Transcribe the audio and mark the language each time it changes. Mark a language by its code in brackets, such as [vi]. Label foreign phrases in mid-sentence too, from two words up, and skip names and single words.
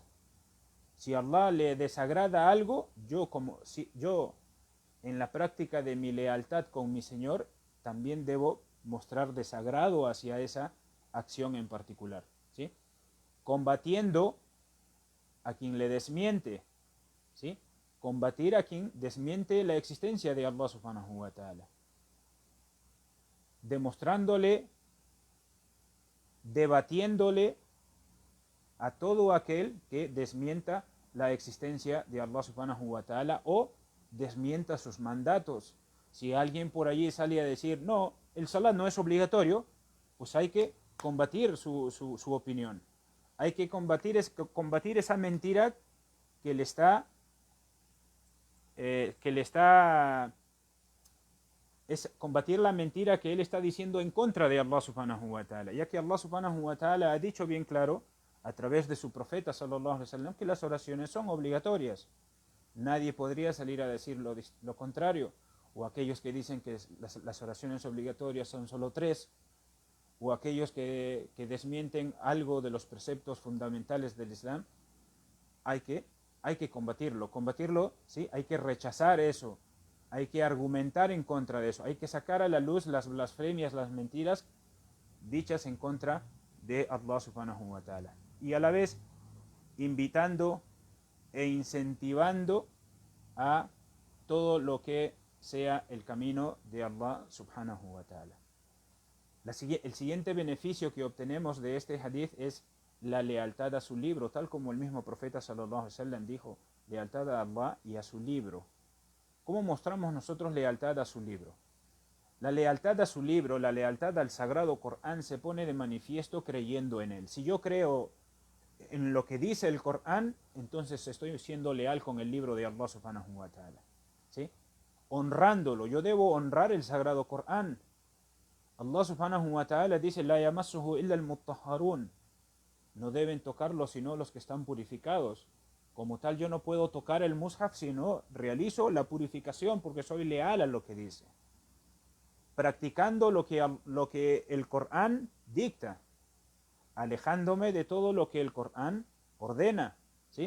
[es] Si a Allah le desagrada algo, yo en la práctica de mi lealtad con mi Señor, también debo mostrar desagrado hacia esa acción en particular, ¿sí? Combatiendo a quien le desmiente, ¿sí? Combatir a quien desmiente la existencia de Allah [ar] سبحانه وتعالى. [es] Demostrándole, debatiéndole a todo aquel que desmienta la existencia de Allah [ar] سبحانه وتعالى [es] o desmienta sus mandatos. Si alguien por allí sale a decir, no, el salat no es obligatorio, pues hay que combatir su opinión. Hay que combatir esa mentira que le está es combatir la mentira que él está diciendo en contra de Allah [ar] سبحانه وتعالى, [es] ya que Allah [ar] سبحانه وتعالى [es] ha dicho bien claro a través de su profeta [ar] صلى الله عليه وسلم [es] que las oraciones son obligatorias. Nadie podría salir a decir lo contrario, o aquellos que dicen que las oraciones obligatorias son solo 3, o aquellos que desmienten algo de los preceptos fundamentales del Islam. Hay que combatirlo, ¿sí? Hay que rechazar eso, hay que argumentar en contra de eso, hay que sacar a la luz las blasfemias, las mentiras dichas en contra de Allah [ar] سبحانه وتعالى, [es] y a la vez invitando e incentivando a todo lo que sea el camino de Allah [ar] سبحانه وتعالى. [es] El siguiente beneficio que obtenemos de este hadith es la lealtad a su libro, tal como el mismo profeta [ar] صلى الله عليه وسلم [es] dijo, lealtad a Allah y a su libro. ¿Cómo mostramos nosotros lealtad a su libro? La lealtad a su libro, la lealtad al sagrado Corán se pone de manifiesto creyendo en él. Si yo creo en lo que dice el Corán, entonces estoy siendo leal con el libro de Allah [ar] سبحانه وتعالى, [es] ¿sí? Honrándolo, yo debo honrar el sagrado Corán. Allah [ar] سبحانه وتعالى [es] dice, [ar] لا يمسه إلا المطهرون, [es] no deben tocarlo sino los que están purificados. Como tal, yo no puedo tocar el mushaf si no realizo la purificación, porque soy leal a lo que dice, practicando lo que el Corán dicta, alejándome de todo lo que el Corán ordena, ¿sí?